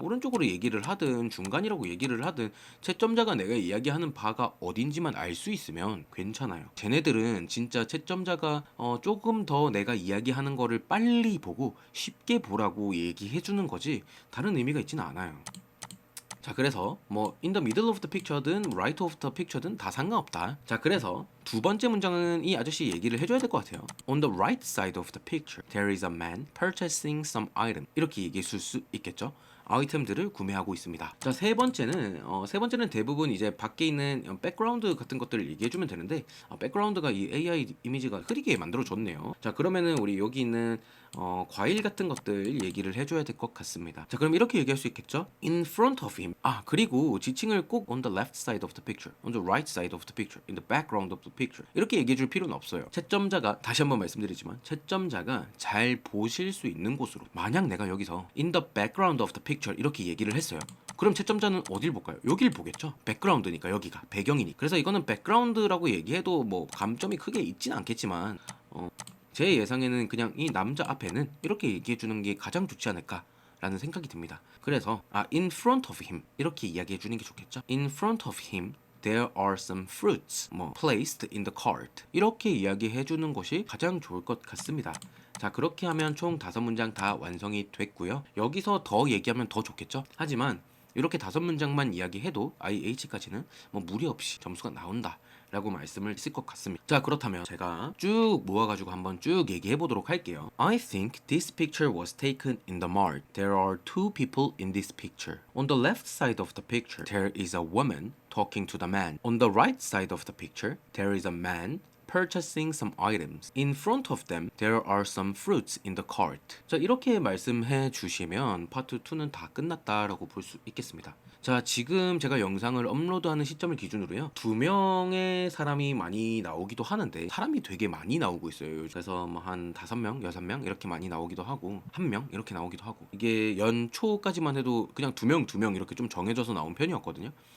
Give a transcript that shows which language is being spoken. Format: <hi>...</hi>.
<ko>오른쪽으로 얘기를 하든 중간이라고 얘기를 하든 채점자가 내가 이야기하는 바가 어딘지만 알 수 있으면 괜찮아요. 쟤네들은 진짜 채점자가 조금 더 내가 이야기하는 거를 빨리 보고 쉽게 보라고 얘기해주는 거지 다른 의미가 있지는 않아요. 자, 그래서 뭐</ko> <en>in the middle of the picture든 right of the picture든</en> <ko>다 상관없다. 자, 그래서 두 번째 문장은 이 아저씨 얘기를 해줘야 될 것 같아요.</ko> <en>On the right side of the picture, there is a man purchasing some item.</en> <ko>이렇게 얘기해 줄 수 있겠죠. 아이템들을 구매하고 있습니다. 자, 세 번째는 대부분 이제 밖에 있는 백그라운드 같은 것들을 얘기해주면 되는데 백그라운드가 이 AI 이미지가 흐리게 만들어줬네요. 자, 그러면은 우리 여기 있는 과일 같은 것들 얘기를 해줘야 될 것 같습니다. 자, 그럼 이렇게 얘기할 수 있겠죠?</ko> <en>In front of him.</en> <ko>아, 그리고 지칭을 꼭</ko> <en>on the left side of the picture, on the right side of the picture, in the background of the picture</en> <ko>이렇게 얘기해줄 필요는 없어요. 채점자가 다시 한번 말씀드리지만 채점자가 잘 보실 수 있는 곳으로, 만약 내가 여기서</ko> <en>in the background of the picture</en> <ko>이렇게 얘기를 했어요. 그럼 채점자는 어딜 볼까요? 여길 보겠죠. 백그라운드니까, 여기가 배경이니까. 그래서 이거는 백그라운드라고 얘기해도 뭐 감점이 크게 있진 않겠지만 제 예상에는 그냥 이 남자 앞에는 이렇게 얘기해 주는 게 가장 좋지 않을까 라는 생각이 듭니다. 그래서</ko> <en>in front of him</en> <ko>이렇게 이야기해 주는 게 좋겠죠.</ko> <en>In front of him there are some fruits placed in the cart</en> <ko>이렇게 이야기해 주는 것이 가장 좋을 것 같습니다. 자, 그렇게 하면 총 5문장 다 완성이 됐고요. 여기서 더 얘기하면 더 좋겠죠. 하지만 이렇게 5문장만 이야기해도 IH까지는 뭐 무리 없이 점수가 나온다 라고 말씀을 했을 것 같습니다. 자, 그렇다면 제가 쭉 모아가지고 한번 쭉 얘기해 보도록 할게요.</ko> <en>I think this picture was taken in the mart. There are two people in this picture. On the left side of the picture, there is a woman talking to the man. On the right side of the picture, there is a man purchasing some items. In front of them, there are some fruits in the cart.</en> <ko>자, 이렇게 말씀해 주시면 파트 2는 다 끝났다라고 볼 수 있겠습니다. 자, 지금 제가 영상을 업로드하는 시점을 기준으로요, 2명의 사람이 많이 나오기도 하는데 사람이 되게 많이 나오고 있어요. 그래서 뭐 한 5명, 6명 이렇게 많이 나오기도 하고 1명 이렇게 나오기도 하고, 이게 연초까지만 해도 그냥 2명 이렇게 좀 정해져서 나온 편이었거든요.</ko>